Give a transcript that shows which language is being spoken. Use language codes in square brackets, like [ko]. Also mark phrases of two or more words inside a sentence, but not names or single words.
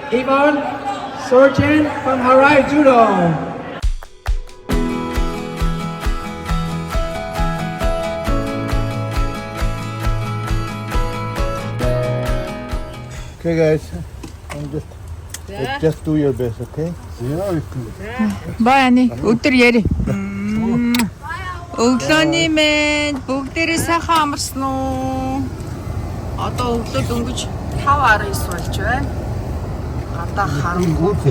[en] Stefan Sorgen from Harai Judo. Okay guys, just do your best, okay? [mn] Баяны өдөр яри. Өглөөний мэнд бүгдээрээ сайхан амарсан уу? Одоо өглөө дөнгөж 5:19 болж байна. Гадаа харахгүй.